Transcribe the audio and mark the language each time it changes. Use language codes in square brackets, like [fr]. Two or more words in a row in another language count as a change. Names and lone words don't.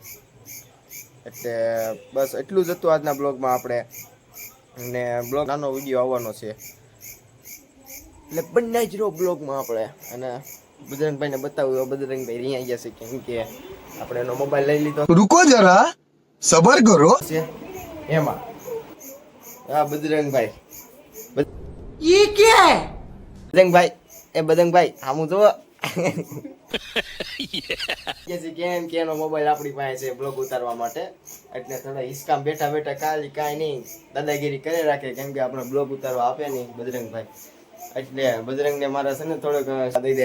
[gu] એટલે બસ એટલું જ હતું આજના બ્લોગમાં આપણે. અને બ્લોગ નાનો વિડીયો આવવાનો છે એટલે બન્યા જ રહો બ્લોગમાં આપણે. અને બજરંગભાઈને બતાવું, બજરંગભાઈ અહીંયા ગયા છે કેમ કે આપણે એનો મોબાઈલ લઈ લીધો. [hi] रुको जरा सबर करो. [gu] એમાં હા બજરંગભાઈ [hi] ये क्या है? [gu] બજરંગભાઈ આમું જોવો કેમ કે એનો મોબાઈલ આપણી પાસે છે બ્લોગ ઉતારવા માટે. એટલે થોડા હિસકામ બેઠા બેઠા કાંઈ નહીં દાદાગીરી કરી રાખે. કેમ કે આપણે બ્લોગ ઉતારવા આપે નહીં બજરંગભાઈ. એટલે બજરંગને મારા છે ને થોડોક દઈ દે.